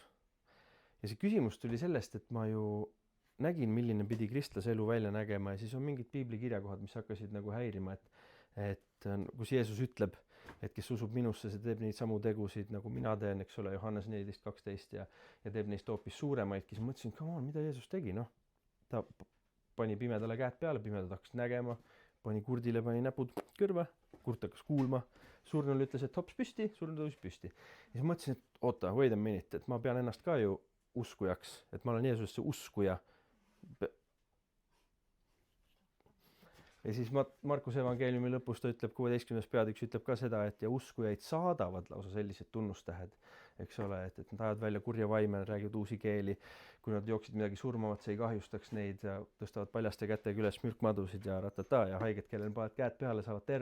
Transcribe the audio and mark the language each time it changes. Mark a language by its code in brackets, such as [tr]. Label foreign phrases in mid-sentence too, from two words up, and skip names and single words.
[et] Ja see küsimus tuli sellest, et ma ju nägin, milline pidi kristlase elu välja nägema ja siis on mingid piibli kirjakohad, mis hakkasid nagu häirima, et kus Jeesus ütleb, et kes usub minusse, see teeb neid samu tegusid, nagu mina teen, eks ole, Johannes 14.12 ja teeb neist hoopis suuremaidki. Siis mõtlesin, [en] come on, [et] mida Jeesus tegi, noh. Ta pani pimedale käed peale, pimedad hakkas nägema, pani kurdile, pani näpud kõrva, kurt hakkas kuulma, surnul ütles, et hops püsti, surnud tõusis püsti. Ja siis mõtlesin, et oota, [en] wait a minute, [et] et ma pean ennast ka ju uskujaks, et ma olen Jeesusesse uskuja. Ja siis Markuse evangeeliumi lõpus ta ütleb, 16. peatüks ütleb ka seda, et ja uskujaid saadavad lausa sellised tunnustähed, eks ole, et nad ajavad välja kurja vaime, räägivad uusi keeli, kui nad jooksid midagi surmavat, see ei kahjustaks neid ja tõstavad paljaste kätega üles mürkmadusid ja ratata ja haiged, kellel paned käed peale, saavad terveks.